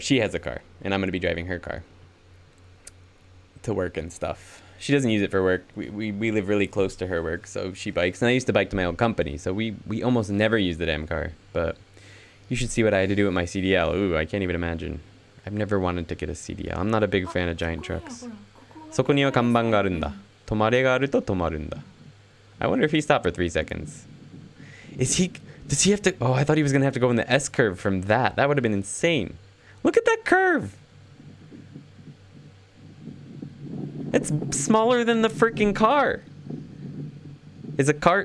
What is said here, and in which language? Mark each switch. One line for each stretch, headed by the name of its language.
English: She has a car, and I'm going to be driving her car to work and stuff. She doesn't use it for work. We live really close to her work, so she bikes. And I used to bike to my old company, so we almost never use the damn car. But you should see what I had to do with my CDL. Ooh, I can't even imagine. I've never wanted to get a CDL. I'm not a big fan of giant trucks.
Japanese: そこには看板があるんだ。止まれがあると止まるんだ.
English: I wonder if he stopped for 3 seconds. Does he have to? Oh, I thought he was going to have to go in the S curve from that. That would have been insane. Look at that curve. It's smaller than the freaking car. Is a car?